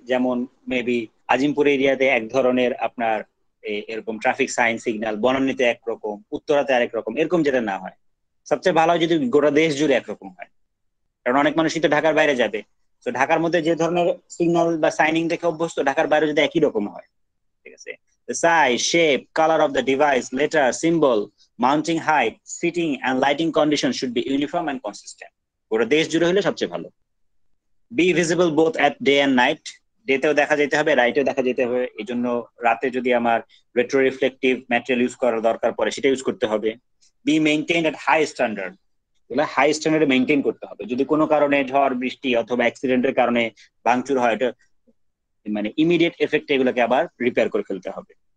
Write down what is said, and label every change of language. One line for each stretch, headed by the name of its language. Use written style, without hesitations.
Bangla: যেমন মেবি আজিমপুর এরিয়াতে এক ধরনের আপনার এরকম ট্রাফিক সাইন সিগন্যাল, বনানীতে একরকম, উত্তরাতে আরেক রকম, এরকম যেটা না হয়। সবচেয়ে ভালো হয় যদি গোটা দেশ জুড়ে একরকম হয়, কারণ অনেক মানুষই তো ঢাকার বাইরে যাবে। তো ঢাকার মধ্যে যে ধরনের সিগন্যাল বা সাইনিং দেখে অভ্যস্ত, ঢাকার বাইরে যদি একই রকম হয়। ঠিক আছে,
English: the size, shape, color of the device, letter, symbol, mounting height, seating and lighting conditions should be uniform and consistent.
Bangla: গোটা দেশ জুড়ে হলে সবচেয়ে ভালো।
English: Be visible both at day and night,
Bangla: ডেতেও দেখা যেতে হবে, রাইটেও দেখা যেতে হবে। এই জন্য রাতে যদি আমার রেট্রো রিফ্লেকটিভ ম্যাটেরিয়াল ইউজ করার দরকার পড়ে সেটা ইউজ করতে হবে।
English: Be maintained at high standard,
Bangla: এগুলো হাই স্ট্যান্ডার্ডে মেইনটেইন করতে হবে। যদি কোনো কারণে ঝড় বৃষ্টি অথবা অ্যাক্সিডেন্টের কারণে ভাঙচুর হয়, এটা মানে ইমিডিয়েট এফেক্টে এগুলোকে আবার রিপেয়ার করে ফেলতে হবে।